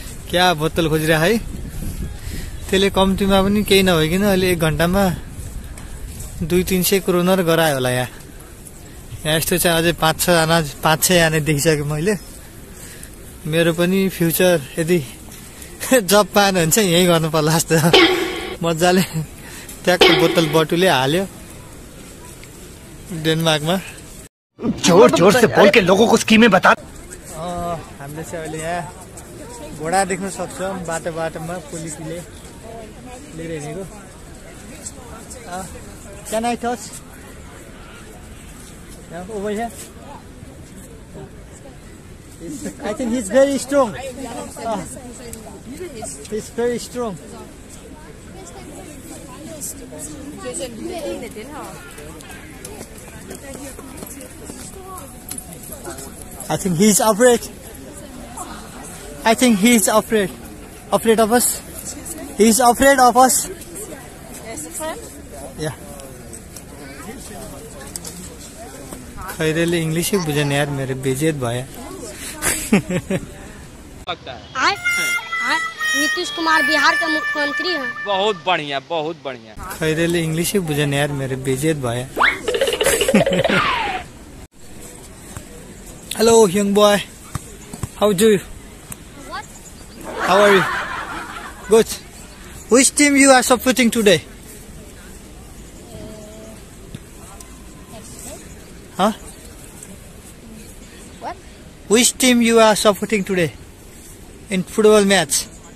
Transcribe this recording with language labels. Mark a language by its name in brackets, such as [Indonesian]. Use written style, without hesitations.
[Nepali] क्या बोतल खोजिरह है त्यसले कम्तीमा पनि केही नभइकन अहिले 1 घण्टामा 200-300 क्रोनर गरायो होला यहाँ यस्तो चाहिँ अझै 5-6 जना देखिसकेँ मैले मेरो पनि फ्युचर यदि जब पाएन भने चाहिँ यही गर्नु पर्ला जस्तो मजाले ट्याक्क बोतल बटुले हाल्यो डेनमार्कमा [Hindi] जोर से बोल के लोगों को स्कीमें बता [Nepali] हामीले चाहिँ अहिले यहाँ घोडा देख्न सक्छौँ बाटोमा पुलिसले लिएर हिँडेको [English] Can I touch? Yeah, over here. I think he's very strong. He's very strong. I think he's afraid. I think he's afraid. Afraid of us? He's afraid of us. Yeah. [Nepali] खैरेले English ही बुझन यार मेरे बेइज्जत भए [Hindi] लगता है नीतीश कुमार बिहार के मुख्यमंत्री हैं बहुत बढ़िया [Nepali] खैरेले इंग्लिश ही बुझन यार मेरे बेइज्जत भए [English] Hello young boy, how do you? What? How are you? Good. Which team you are supporting today? Huh? What? Which team you are supporting today in football match?